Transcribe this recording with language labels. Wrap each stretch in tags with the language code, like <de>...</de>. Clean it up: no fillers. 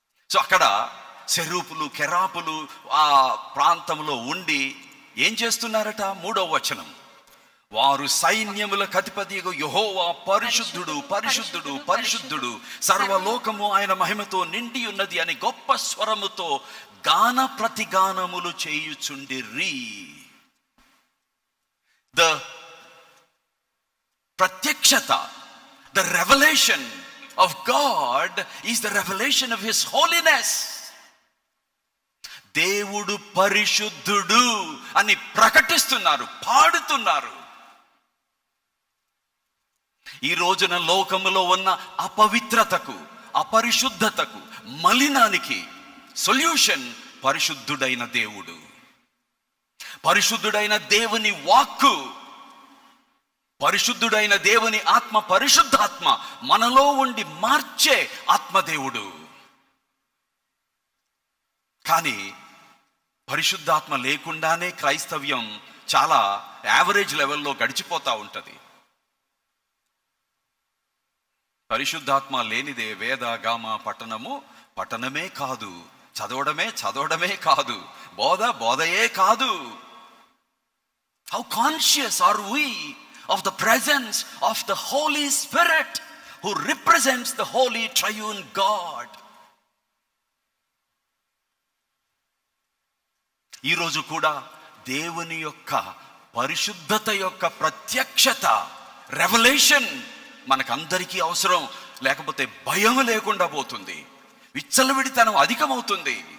<te>So అక్కడ సెరూపులు, కెరాపులు ఆ ప్రాంతంలో ఉండి ఏం చేస్తున్నారట? 3వ వచనం, వారు సైన్యములకు అధిపతియగు యెహోవా పరిశుద్ధుడు, పరిశుద్ధుడు, పరిశుద్ధుడు, సర్వలోకము ఆయన మహిమతో నిండి ఉన్నది అని గొప్ప స్వరముతో గాన ప్రతిగానములు చేయుచుండిరి.</te> <en>The pratyakshata, the revelation of God is the revelation of His holiness.</en> <te>దేవుడు పరిశుద్ధుడు అని ప్రకటిస్తున్నారు, పాడుతున్నారు. ఈ రోజున లోకములో ఉన్న అపవిత్రతకు, అపరిశుద్ధతకు, మలినానికి సొల్యూషన్ పరిశుద్ధుడైన దేవుడు. పరిశుద్ధుడైన దేవుని వాక్కు, పరిశుద్ధుడైన దేవుని ఆత్మ, పరిశుద్ధాత్మ మనలో ఉండి మార్చే ఆత్మదేవుడు. కానీ పరిశుద్ధాత్మ లేకుండానే క్రైస్తవ్యం చాలా యావరేజ్ లెవెల్లో గడిచిపోతూ ఉంటుంది. పరిశుద్ధాత్మ లేనిదే వేద గామ పఠనమే కాదు, చదవడమే కాదు, బోధయే కాదు.</te> <en>How conscious are we of the presence of the Holy Spirit who represents the holy triune God.</en> <te>ఈరోజు కూడా దేవుని యొక్క పరిశుద్ధత యొక్క ప్రత్యక్షత, రెవల్యూషన్ మనకందరికీ అవసరం. లేకపోతే భయం లేకుండా పోతుంది, విచ్చలవిడితనం అధికమవుతుంది.</te>